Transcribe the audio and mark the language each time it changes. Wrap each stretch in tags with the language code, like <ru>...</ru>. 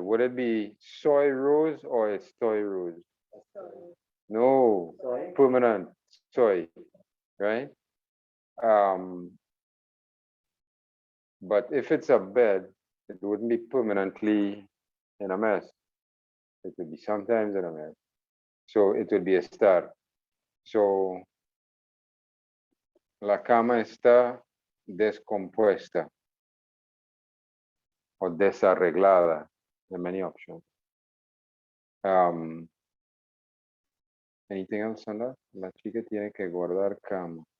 <en>Would it be</en> <es>soy rose or estoy rose?</es> <en>No. Sorry. Permanent. Soy. Right? But if it's a bed, it wouldn't be permanently in a mess. It would be sometimes in a mess. So it would be estar.</en> <es>So la cama está descompuesta o desarreglada.</es> <en>There are many options. Anything else on that?</en> <es>La chica tiene que guardar cama.</es>